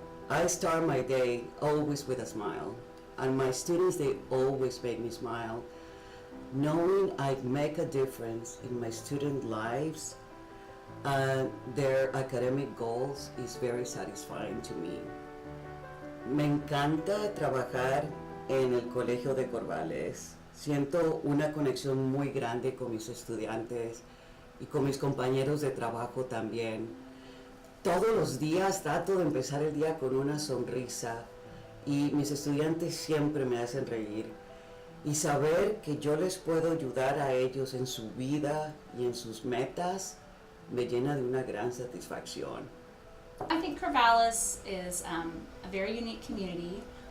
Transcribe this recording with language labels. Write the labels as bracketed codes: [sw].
[en] I start my day always with a smile, and my students, they always make me smile. Knowing I make a difference in my student lives and their academic goals is very satisfying to me. [es] Me encanta trabajar en el Colegio de Corvallis. Siento una conexión muy grande con mis estudiantes y con mis compañeros de trabajo también. Todos los días trato de empezar el día con una sonrisa y mis estudiantes siempre me hacen reír. Y saber que yo les puedo ayudar a ellos en su vida y en sus metas me llena de una gran satisfacción. [en] I think Corvallis is a very unique community.